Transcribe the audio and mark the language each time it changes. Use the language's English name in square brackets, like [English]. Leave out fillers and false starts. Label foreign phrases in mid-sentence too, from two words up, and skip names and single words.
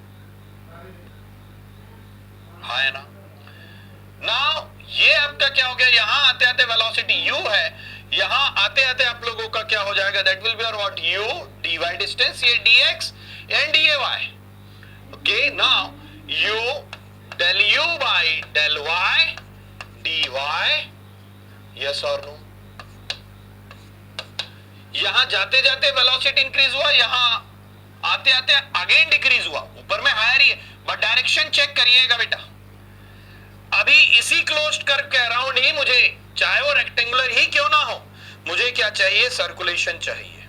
[Hindi] हाँ है ना। नाउ ये आपका क्या हो गया, यहां आते आते वेलोसिटी u है, यहां आते आते आप लोगों का क्या हो जाएगा, [English] that will be [Hindi] और [English] what u dy distance, [Hindi] ये [English] dx and dy. okay, now u del u by del y dy, yes or no. [Hindi] यहां जाते जाते वेलोसिटी इंक्रीज हुआ, यहां आते आते अगेन डिक्रीज हुआ, ऊपर में हायर ही है, [English] but direction check [Hindi] करिएगा बेटा। अभी इसी [English] closed curve [Hindi] के अराउंड ही मुझे, चाहे वो रेक्टेंगुलर ही क्यों ना हो, मुझे क्या चाहिए, सर्कुलेशन चाहिए।